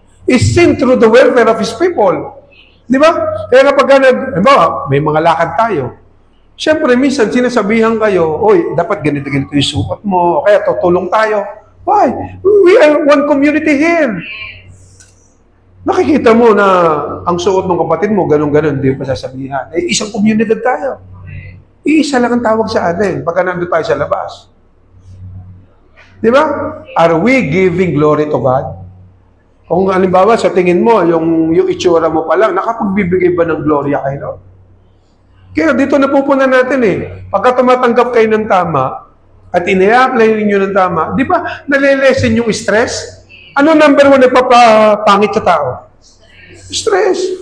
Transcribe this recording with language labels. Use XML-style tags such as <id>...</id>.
<en>Is seen through the welfare of His people.</en> <tl>Di ba? Kaya kapag may mga lakad tayo, siyempre, minsan, sinasabihan kayo, oy, dapat ganito-ganito yung suot mo, o kaya tutulong tayo. Why?</tl> <en>We are one community here.</en> <tl>Nakikita mo na ang suot ng kapatid mo, ganun-ganun, hindi pa sasabihan. Eh, isang community tayo. Iisa lang ang tawag sa atin pagka nandun tayo sa labas. Di ba?</tl> <en>Are we giving glory to God?</en> <tl>Kung halimbawa, sa tingin mo, yung itsura mo pa lang, nakapagbibigay ba ng gloria kay Lord? Kaya dito napupunan natin eh. Pagka tumatanggap kayo ng tama, at ina-apply ninyo ng tama, di ba, nalilesen yung stress? Ano number one na papapangit sa tao? Stress.</tl>